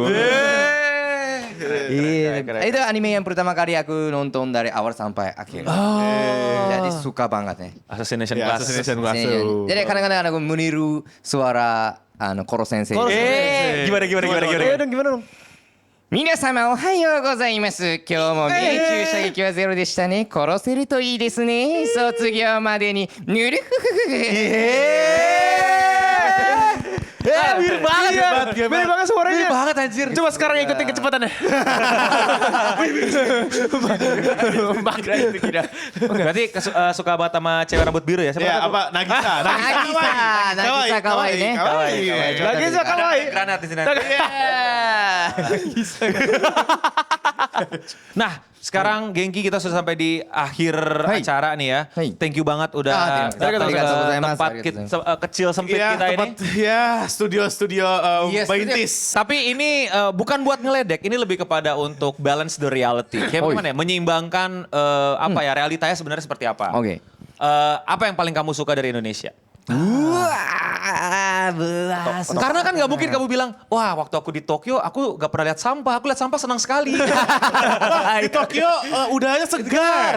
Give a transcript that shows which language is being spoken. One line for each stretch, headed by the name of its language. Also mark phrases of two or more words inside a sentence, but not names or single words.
Indonesian: Iya, itu anime yang pertama kali aku nonton dari awal sampai akhir. Jadi suka banget nih. Assassination Ya, Class. Assassination Class. Jadi kadang-kadang aku meniru suara Koro Sensei. Gimana? gimana dong?
Japanese: 皆様おはようございます。今日も命中射撃はゼロでしたね。殺せるといいですね。卒業までにぬるふふふ。
Indonesian: Mirip banget suaranya. Mirip banget anjir. Coba sekarang ikutin kecepatannya. Berarti suka banget sama cewek rambut biru ya? Ya, apa Nagisa kawaii. Nagisa kawaii. Granat di sini. Nah, sekarang Genki kita sudah sampai di akhir acara nih ya.
English: Thank you
Indonesian: banget udah datang ke tempat kecil sempit kita ini. Ya, studio Baintis. Tapi ini bukan buat ngeledek, ini lebih kepada untuk
English: balance the reality.
Indonesian: Kayak gimana ya? Menyeimbangkan apa ya realitanya sebenarnya seperti apa. Oke. Apa yang paling kamu suka dari Indonesia? Belas. Karena kan nggak mungkin kamu bilang, wah waktu aku di Tokyo aku nggak pernah lihat sampah, aku lihat sampah senang sekali. Di Tokyo udaranya segar.